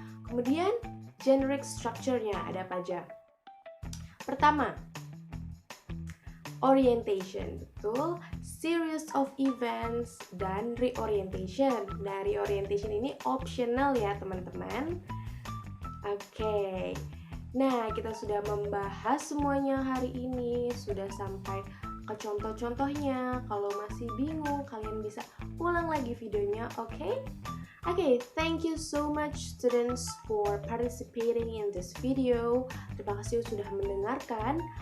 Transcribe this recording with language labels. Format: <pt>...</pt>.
<id>Kemudian generic structure-nya ada apa aja? Pertama, orientation, betul, series of events, dan reorientation. Nah, reorientation ini optional ya teman-teman. Oke. Nah, kita sudah membahas semuanya hari ini, sudah sampai ke contoh-contohnya. Kalau masih bingung, kalian bisa ulang lagi videonya, oke?</id> <en>Okay, thank you so much students for participating in this video.</en> <id>Terima kasih sudah mendengarkan.</id>